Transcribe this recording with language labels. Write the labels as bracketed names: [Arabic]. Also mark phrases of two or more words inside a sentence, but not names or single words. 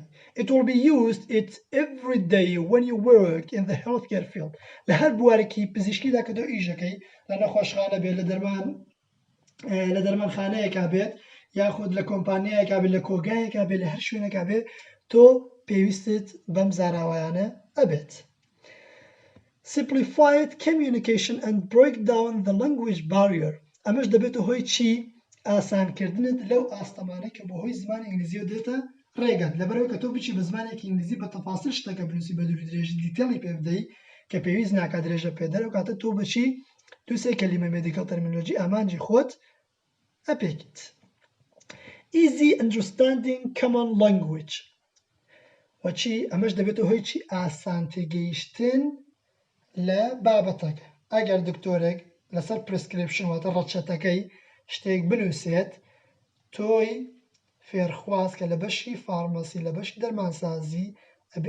[English] It will be used every day when you work in the healthcare field. [Central Kurdish] لە هەر بوارێکی پزیشکیدا کە تۆ ئیش دەکەی لە نەخۆشخانە بێت لە دەرمانخانەیەکا بێت یاخود لە کۆمپانیایەکا بێت لە کۆگایەکا بێت لە هەر شوێنێکا بێت تۆ پێویستت بەم زاراوایانە ئەبێت. [English] Simplified communication and break down the language barrier. [Central Kurdish] ئەمەش دەبێتە هۆی چی ئاسانکردنت لەو ئاستەمانە کە بەهۆی زمانی ئینگلیزیەوە دێتە ڕێگەت لەبەرەوەی کە تۆ بچی بە زمانێکی ئینگلیزی بە تەفاسیل شتەکە بنووسی بە دووری درێژ دیتێڵی پێ بدەی کە پێویست ناکات درێژە پێدەر و کاتە تۆ بچی دووسێ کەلیمە [English] medical terminology [Central Kurdish] ئامانجی خۆت ئەپێکیت. [English] Easy understanding common language. [Central Kurdish] وچی ئەمەش دەبێتە هۆی چی ئاسان تێگەیشتن لە بابەتەکە. ئەگەر دکتۆرێک لەسەر پرسکریپشن واتە ڕەچەتەکەی شتێک بنووسێت تۆی فێرخواست کە لە بەشی فارمەسی لە بەشی دەرمانسازی ئەبێ